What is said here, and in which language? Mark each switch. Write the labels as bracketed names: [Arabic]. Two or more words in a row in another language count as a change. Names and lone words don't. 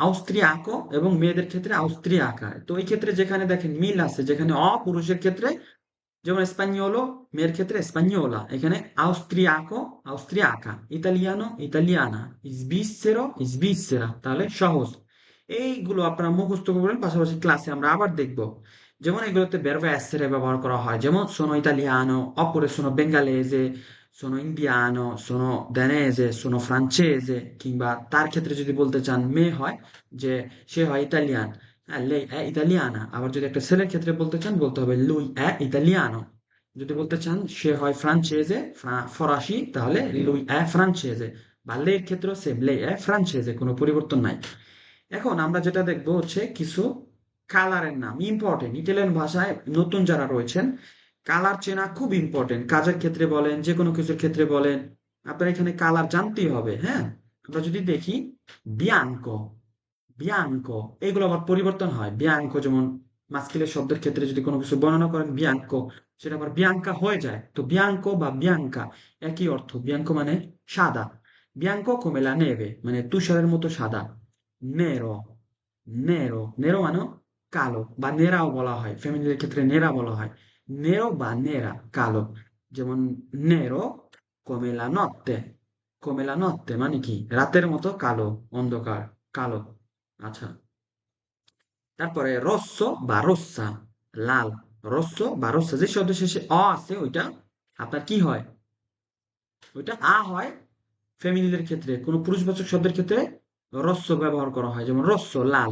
[Bangla] আউস্ট্রিয়াকো, এবং মেয়েদের ক্ষেত্রে আউস্ট্রিয়াকা। তো এই ক্ষেত্রে যেখানে দেখেন মিল আছে, যেখানে পুরুষের ক্ষেত্রে যেমন স্পানিওলো মেয়ের ক্ষেত্রে স্পানিওলা, এখানে [Italian] austriaco austriaca, italiano italiana, svizzero svizzera, [Bangla] তাহলে সহজ। এইগুলো আপনারা মুখস্থ করবেন, পাশাপাশি ক্লাসে আমরা আবার দেখব। যেমন এগুলোতে [Italian] verbo essere [Bangla] ব্যবহার করা হয়, যেমন [Italian] sono italiano, oppure sono bengalese, sono indiano, sono danese, sono francese, [Bangla] কিংবা তার ক্ষেত্রে যদি বলতে চান মেয়ে হয়, যে সে হয় ইতালিয়ান, হ্যাঁ [Italian] lei è italiana। [Bangla] আবার যদি একটা ছেলের ক্ষেত্রে বলতে চান, বলতে হবে [Italian] lui è italiano। [Bangla] যদি বলতে চান সে হয় ফ্রান্সেজে, ফরাসি, তাহলে [Italian] lui è francese। [Bangla] বা লের ক্ষেত্রেও সেম, [Italian] lei è francese, [Bangla] কোনো পরিবর্তন নাই। এখন আমরা যেটা দেখবো হচ্ছে কিছু কালারের নাম, ইম্পর্টেন্ট। ইটালিয়ান ভাষায় নতুন যারা রয়েছেন, কালার চেনা খুব ইম্পর্টেন্ট। কাজের ক্ষেত্রে বলেন, যে কোনো কিছুর ক্ষেত্রে বলেন, আপনার এখানে কালার জানতেই হবে। হ্যাঁ, আমরা যদি দেখি [Italian] bianco, bianco, [Bangla] এগুলো আবার পরিবর্তন হয়। বিয়াঙ্কো যেমন মাস্কিলের শব্দের ক্ষেত্রে যদি কোনো কিছু বর্ণনা করেন বিয়াঙ্কো, সেটা আবার বিয়াঙ্কা হয়ে যায়। তো বিয়াঙ্কো বা বিয়াঙ্কা একই অর্থ। বিয়াঙ্কো মানে সাদা, [Italian] bianco come la neve [Bangla] মানে তুষারের মতো সাদা। [Italian] nero, nero, nero [Bangla] মানে কালো, বা নেরাও বলা হয়, ফ্যামিলির ক্ষেত্রে নেরা বলা হয়। নেরো বা নেরা কালো। যেমন [Italian] nero come la notte, come la notte [Bangla] মানে কি রাতের মতো কালো, অন্ধকার, কালো। আচ্ছা, তারপরে রস্সো বা রোস্সা, লাল। রস্সো বা রোস্সা, যে শব্দ শেষে অ আছে ওইটা আপনার কি হয়, ওইটা আ হয়। ফেমিনিনের ক্ষেত্রে, কোনো পুরুষবাচক শব্দের ক্ষেত্রে রস্য ব্যবহার করা হয়, যেমন রস্য লাল।